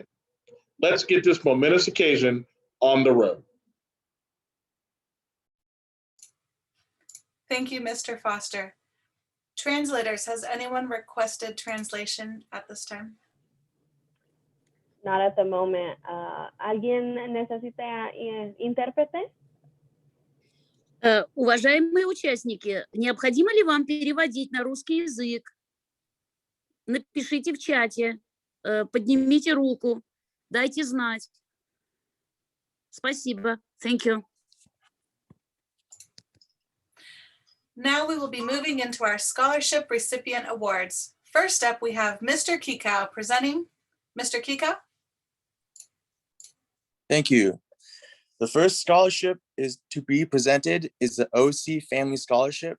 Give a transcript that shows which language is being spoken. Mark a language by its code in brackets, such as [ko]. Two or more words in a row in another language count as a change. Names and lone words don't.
[en] Let's get this momentous occasion on the road. Thank you, Mr. Foster. Translators, has anyone requested translation at this time? Not at the moment. [es] ¿Alguien necesita intérprete? [ru] Уважаемые участники, необходимо ли вам переводить на русский язык? Напишите в чате, поднимите руку, дайте знать. Спасибо. [en] Thank you. Now we will be moving into our scholarship recipient awards. First up, we have Mr. Kikau presenting. Mr. Kikau. Thank you. The first scholarship is to be presented is the Ose Family Scholarship.